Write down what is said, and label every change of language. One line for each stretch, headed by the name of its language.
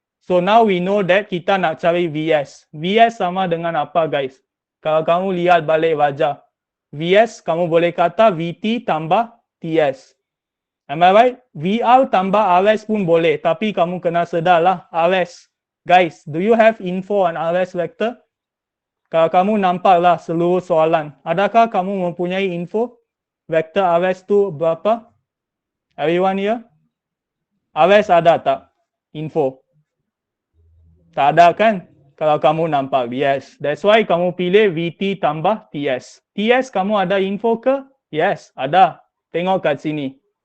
English: So now we know that
Malay: kita nak cari VS. VS sama dengan apa guys? Kalau kamu lihat balik wajah. VS kamu boleh kata VT tambah TS.
English: Am I right?
Malay: VR tambah RS pun boleh. Tapi kamu kena sedarlah RS.
English: Guys, do you have info on RS vector?
Malay: Kalau kamu nampaklah seluruh soalan. Adakah kamu mempunyai info? Vektor RS tu berapa?
English: Everyone here?
Malay: RS ada tak? Info. Tak ada kan? Kalau kamu nampak. Yes.
English: That's why
Malay: kamu pilih VT tambah TS. TS kamu ada info ke? Yes. Ada. Tengok kat sini.